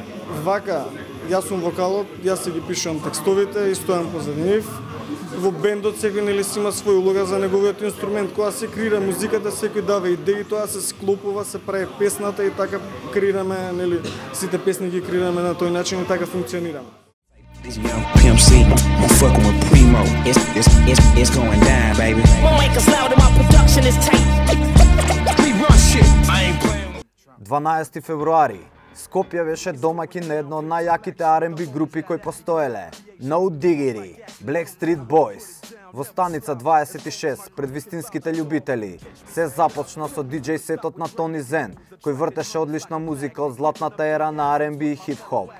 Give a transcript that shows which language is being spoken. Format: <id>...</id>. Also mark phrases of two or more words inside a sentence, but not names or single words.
<mk>Вака, јас сум вокалот, јас си ги пишувам текстовите и стојам позади нив. Во бендот секој нели си има своја улога за неговиот инструмент, кога се креира музиката, секој дава идеи, тоа се склопува, се прави песната и така креираме, нели сите песни ги креираме на тој начин и така функционираме.</mk> <en>Young Pimp C, I'm fucking with Primo. It's going down, baby. Won't make us loud and my production is tight. We run shit. I ain't playing.</en> <mk>12 февруари. Скопје беше домаќин на едно од најјаките R&B групи кои постоеле. No Diggity, Blackstreet Boys. Во станица 26, пред вистинските љубители, се започна со диџеј сетот на Тони Зен, кој вртеше одлична музика од златната ера на R&B и хип-хоп.</mk>